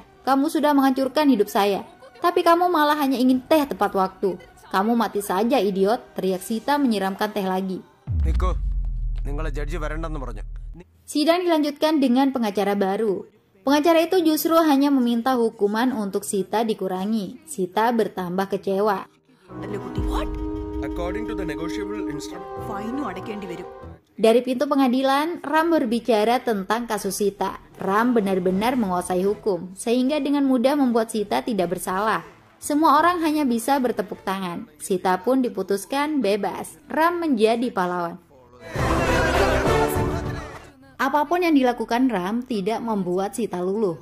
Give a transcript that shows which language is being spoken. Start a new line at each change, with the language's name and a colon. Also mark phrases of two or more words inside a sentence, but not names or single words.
Indonesian: Kamu sudah menghancurkan hidup saya. Tapi kamu malah hanya ingin teh tepat waktu. Kamu mati saja, idiot, teriak Sita menyiramkan teh lagi. Sidang dilanjutkan dengan pengacara baru. Pengacara itu justru hanya meminta hukuman untuk Sita dikurangi. Sita bertambah kecewa.
Malayalam: അല്ലേ കുട്ടി വാട്ട്
English: According to the negotiable instrument,
Malayalam: ഫൈനും അടയ്ക്കേണ്ടി വരും.
Indonesian: Dari pintu pengadilan, Ram berbicara tentang kasus Sita. Ram benar-benar menguasai hukum, sehingga dengan mudah membuat Sita tidak bersalah. Semua orang hanya bisa bertepuk tangan. Sita pun diputuskan bebas. Ram menjadi pahlawan. Apapun yang dilakukan Ram tidak membuat Sita luluh.